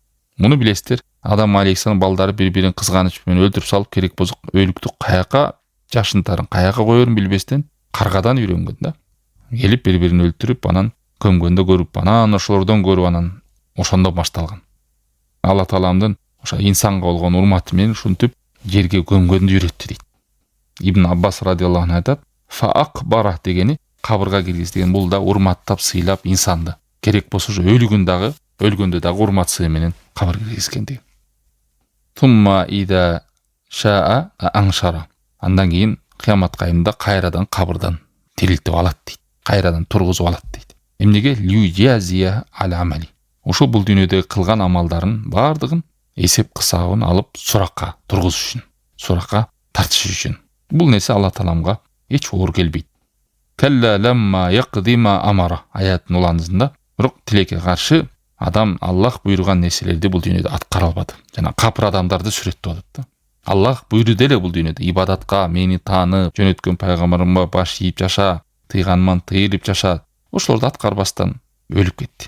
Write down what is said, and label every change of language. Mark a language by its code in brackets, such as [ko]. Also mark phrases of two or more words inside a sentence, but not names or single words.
[ky] Муну билесиздер, Адам алейхиссалам балдары бири-бирин кызганыч менен өлтүрүп салып, керек болсо өлүктү каяка жашынтарын, каяка коерун билбестен каргадан үйрөнгөн да. Келип бири-бирин өлтүрүп, анан көмгөндө көрүп, анан ошолордон көрүп, анан ошондо башталган. Алла Тааламдын ошо инсанга болгон урматы менен ушинтип жерге көмгөндү үйрөттү дейт. Ибн Аббас [ar] رضي الله عنه [ky] айтат, [ar] فأقبره [ky] дегени кабырга киргиз деген, бул да урматтап, сыйлап инсанды. Керек болсо ошо өлгөндө дагы урмат сый менен кабыр киргизген деген. [ar] ثم إذا شاء أنشره. [ky] Андан кийин кыямат кайымында кайрадан кабырдан тирилтип алат дейт. Кайрадан тургузуп алат дейт. [ar] Эмнеге? لجزاء الأعمال. [ky] Ошо бул дүйнөдө кылган амалдарын бардыгын эсеп кысабын алып суракка тургузуш үчүн, суракка тартыш үчүн. Бул нерсе Алла Тааламга эч оор келбейт. [ar] كلا لما يقض ما أمره [ky] аятын уланысында, бирок тилекке каршы адам Аллах буйруган нерселерди бул дүйнөдө аткара албады. Жана капыр адамдарды сүрөттөп атат да. Аллах буйруду эле бул дүйнөдө ибадатка, мени тааны, жөнөткөн пайгамбарыма баш ийип жаша, тыйганман тыйылып жаша. Ошолорду аткарбастан өлүп кетти.